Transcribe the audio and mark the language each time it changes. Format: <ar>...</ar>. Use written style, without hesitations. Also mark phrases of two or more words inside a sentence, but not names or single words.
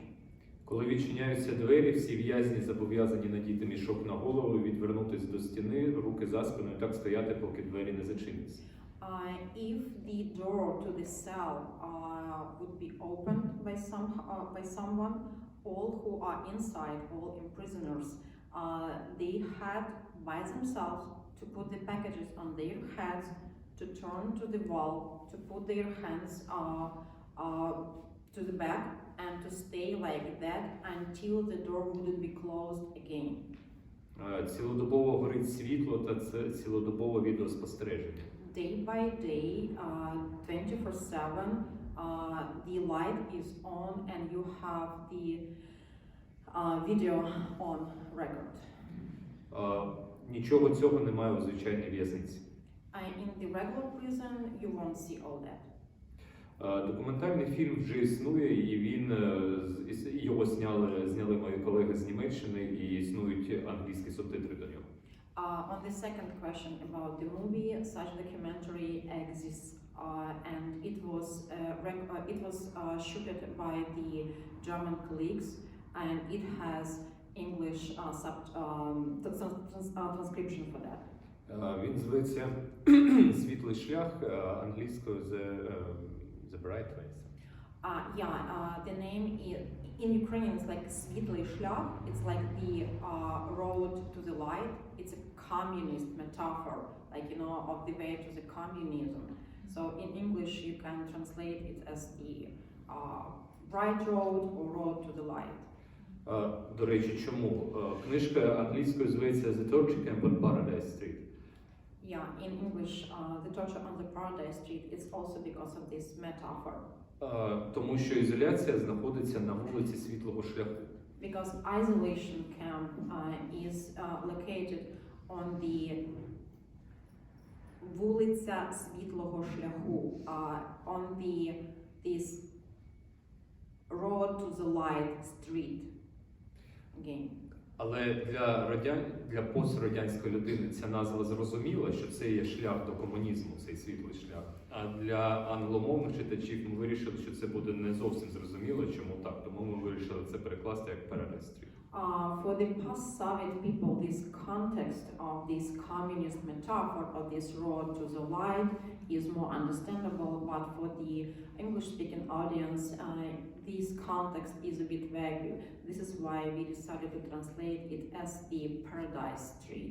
<uk>Коли відчиняються двері, всі в'язні зобов'язані надіти мішок на голову, відвернутися до стіни, руки за спиною, так стояти, поки двері не зачиняться.</uk> <en>If the door to the cell would be opened by someone, all who are inside, all imprisoners, they had by themselves to put the packages on their heads to turn to the wall, to put their hands to the back, and to stay like that until the door wouldn't be closed again.</en> <uk>Цілодобово горить світло та це цілодобове відеоспостереження.</uk> <en>Day by day, 24/7, the light is on and you have the video on record.</en> <uk>Нічого цього немає у звичайній в'язниці.</uk> <en>In the regular prison, you won't see all that.</en> <uk>Документальний фільм вже існує, і його зняли мої колеги з Німеччини, і існують англійські субтитри до нього.</uk> <en>On the second question about the movie, such documentary exists, and it was shot by the German colleagues, and it has English transcription for that.</en> <uk>Він зветься «Світлий шлях», англійською «The Bright Way».</uk> <en>The name in Ukrainian is like Svitlый шлях. It's like the road to the light. It's a communist metaphor, like, you know, of the way to the communism. So in English you can translate it as the bright road or road to the light.</en> <uk>До речі, чому? Книжка англійською зветься «The Torture Camp on Paradise Street».</uk> <en>Yeah, in English, The Torture on the Paradise Street, it's also because of this metaphor.</en> <uk>Тому що ізоляція знаходиться на вулиці Світлого шляху.</uk> <en>Because isolation camp is located on the вулиця Світлого шляху, on this road to the light street. Again.</en> <uk>Але для пострадянської людини ця назва зрозуміла, що це є шлях до комунізму, цей світлий шлях. А для англомовних читачів ми вирішили, що це буде не зовсім зрозуміло, чому так. Тому ми вирішили це перекласти як Paradise Street.</uk> <en>For the post-Soviet people, this context of this communist metaphor of this road to the light is more understandable, but for the English-speaking audience, this context is a bit vague. This is why we decided to translate it as the Paradise Street.</en>